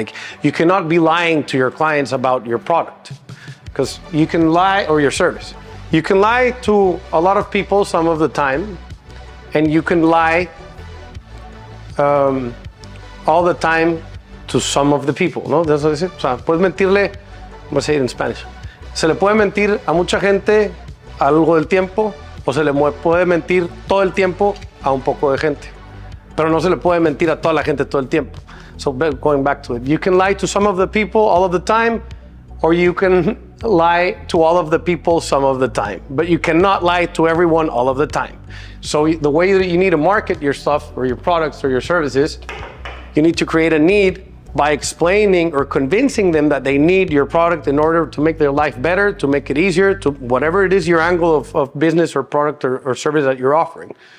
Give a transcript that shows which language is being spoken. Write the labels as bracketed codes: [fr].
[en] Like, you cannot be lying to your clients about your product, because you can lie, or your service. You can lie to a lot of people some of the time, and you can lie all the time to some of the people, ¿no? That's what I say. O sea, puedes mentirle, I'm gonna say it in Spanish. [es] Se le puede mentir a mucha gente algo del tiempo, o se le puede mentir todo el tiempo a un poco de gente. Pero no se le puede mentir a toda la gente todo el tiempo. [en] So going back to it, you can lie to some of the people all of the time, or you can lie to all of the people some of the time, but you cannot lie to everyone all of the time. So the way that you need to market your stuff or your products or your services, you need to create a need by explaining or convincing them that they need your product in order to make their life better, to make it easier, to whatever it is your angle of business or product or service that you're offering.